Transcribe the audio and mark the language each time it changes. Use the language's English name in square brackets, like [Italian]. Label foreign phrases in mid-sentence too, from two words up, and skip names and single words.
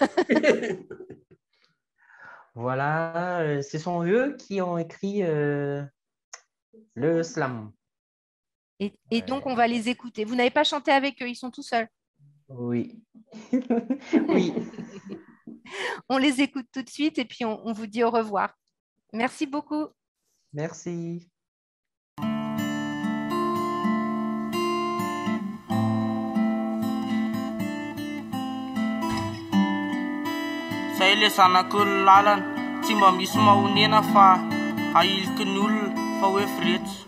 [French] Voilà, ce sont eux qui ont écrit le slam. Et donc, on va les écouter. Vous n'avez pas chanté avec eux, ils sont tout seuls. Oui. Oui. On les écoute tout de suite et puis on vous dit au revoir. Merci beaucoup. Merci. [Malagasy] Zay le zanako ny lalana tsy mba misy mahonena fa ahiliky ny olona fa hoe firetso.